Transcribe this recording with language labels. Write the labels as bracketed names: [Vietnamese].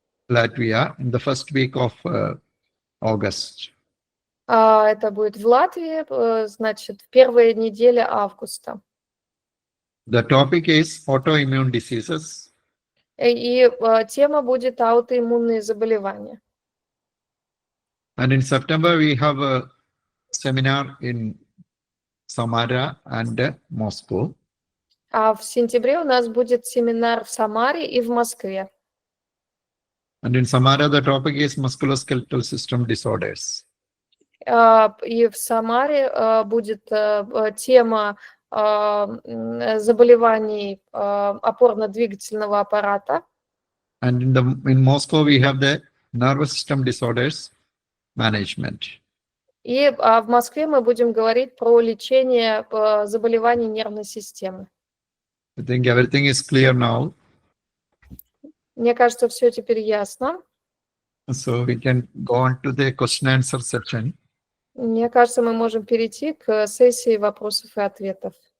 [English] Latvia in the first week of August. [Russian] Это будет в Латвии, значит, в первой неделе августа. [English] The topic is autoimmune diseases. [Russian] И тема будет аутоиммунные заболевания. [English] And in September, we have a seminar in Samara and Moscow. [Russian] А в сентябре у нас будет семинар в Самаре и в Москве. [English] And in Samara, the topic is musculoskeletal system disorders. [Russian] И в Самаре будет тема заболеваний опорно-двигательного аппарата. [English] And in Moscow, we have the nervous system disorders management. [Russian] И в Москве мы будем говорить про лечение заболеваний нервной системы. [English] I think everything is clear now. [Russian] Мне кажется, все теперь ясно. [English] So we can go on to the question-answer section. [Russian] Мне кажется, мы можем перейти к сессии вопросов и ответов.